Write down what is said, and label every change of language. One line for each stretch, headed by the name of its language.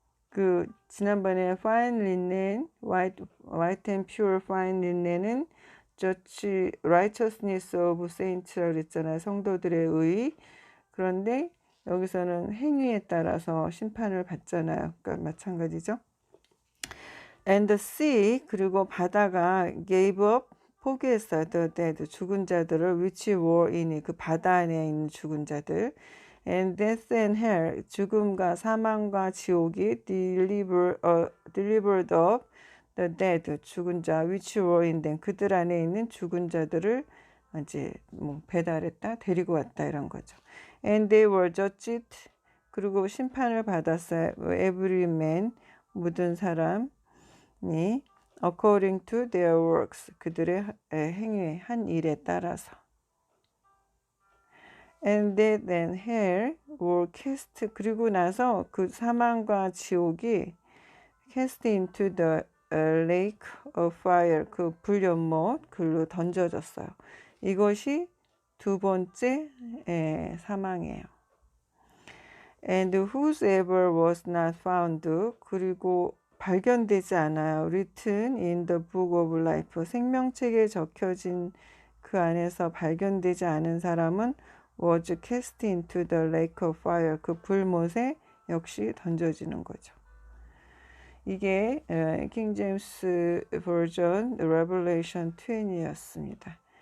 Korean: 그 지난번에
English: fine linen, white and pure fine linen은 judge righteousness of saints라고
Korean: 그랬잖아요. 성도들의 의. 그런데 여기서는 행위에 따라서 심판을 받잖아요. 그러니까 마찬가지죠.
English: And the sea,
Korean: 그리고 바다가
English: gave up,
Korean: 포기했어요.
English: The dead,
Korean: 죽은 자들을,
English: which were in,
Korean: 그 바다 안에 있는 죽은 자들.
English: And death and hell,
Korean: 죽음과 사망과 지옥이
English: delivered up the dead,
Korean: 죽은 자,
English: which were in them,
Korean: 그들 안에 있는 죽은 자들을 이제 배달했다, 데리고 왔다, 이런 거죠.
English: And they were judged,
Korean: 그리고 심판을 받았어요.
English: Every man,
Korean: 모든 사람이
English: according to their works,
Korean: 그들의 행위, 한 일에 따라서.
English: And death and hell were cast,
Korean: 그리고 나서 그 사망과 지옥이
English: cast into the lake of fire,
Korean: 그 불연못, 글로 던져졌어요. 이것이 두 번째 사망이에요.
English: And whosoever was not found, 그리고
Korean: 발견되지 않아요.
English: Written in the book of life.
Korean: 생명책에 적혀진 그 안에서 발견되지 않은 사람은
English: was cast into the lake of fire.
Korean: 그 불못에 역시 던져지는 거죠. 이게 킹 제임스 버전 레벨레이션 20였습니다.